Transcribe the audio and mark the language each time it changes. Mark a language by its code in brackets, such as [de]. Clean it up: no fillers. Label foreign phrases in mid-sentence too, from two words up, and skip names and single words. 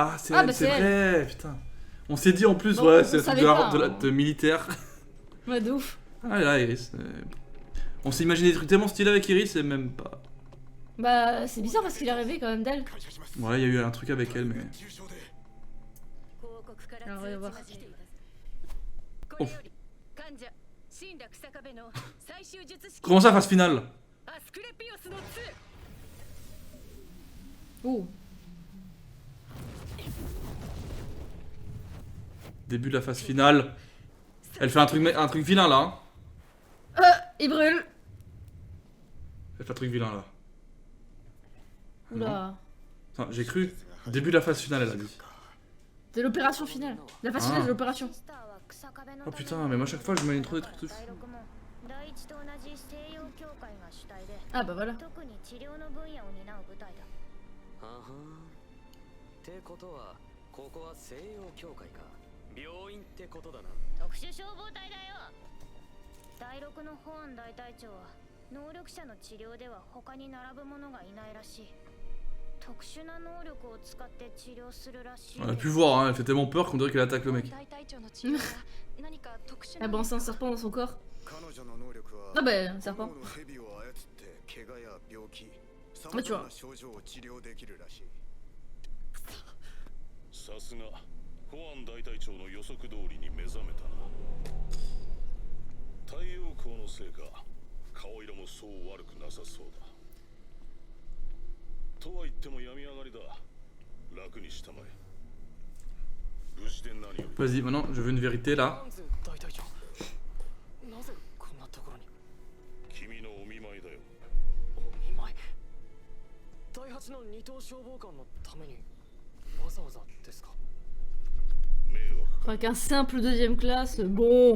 [fr] Ah, c'est Ah, elle, bah, c'est c'est vrai, putain. On s'est dit en plus, Bon, ouais, on c'est un truc savait de, pas, de militaire. Ouais, de ouf. Ah là, Iris. On s'est imaginé des trucs tellement stylés avec Iris et même pas. Bah, c'est bizarre parce qu'il est rêvé quand même d'elle. Ouais, il y a eu un truc avec elle, mais. [ja] 報告から [fr] Alors, on va [ja] 通知 [fr] voir. [ja] が来ていたこれより患者死んだ草壁の最終術式 [fr] Comment ça, phase finale? [ja] アスクレピオスの2 [fr] Ouh. Début de la phase finale. Elle fait un truc vilain là. Hein. Il brûle. Elle fait un truc vilain là. Oula. Enfin, j'ai cru. Début de la phase finale, elle a dit. C'est l'opération finale. La phase finale Ah. de l'opération. [ja] スターは草壁の [fr] Oh putain, mais moi, chaque fois, je m'aligne trop des trucs de fou. [ja] 第六も第一と同じ西洋協会が主体で [fr] Ah bah voilà. [ja] 特に治療の分野を担う部隊だ。あはんってことはここは西洋協会か病院ってことだな。特殊消防隊だよ。第六の保安大隊長は能力者の治療では他に並ぶ者がいないらしい。特殊な能力を使って治療するらしい。 [fr] On a pu voir, hein, elle fait tellement peur qu'on dirait qu'elle attaque le mec. [ja] 大隊長の治療は何か特殊 [fr] Ah [ja] な [fr] bon, c'est un serpent dans son corps. [ja] 彼女の能力は [fr] Ah bah, un serpent. [ja] 炎の蛇を操って怪我や病気さ [fr] Ah, [ja] ま [fr] tu [ja] ざま [fr] vois. [ja] な症状を治療できるらしいさすが保安大隊長の予測通りに目覚めたな太陽光のせいか顔色もそう悪くなさそうだとは言っても病み上がりだ楽にしたまえ無事で何より [fr] Vas-y, maintenant, je veux une vérité là. [ja] ハンズ大隊長なぜこんなところに君のお見舞いだよお見舞い第8の二等消防官のためにわざわざですか迷惑 [fr] Avec un simple deuxième classe, bon.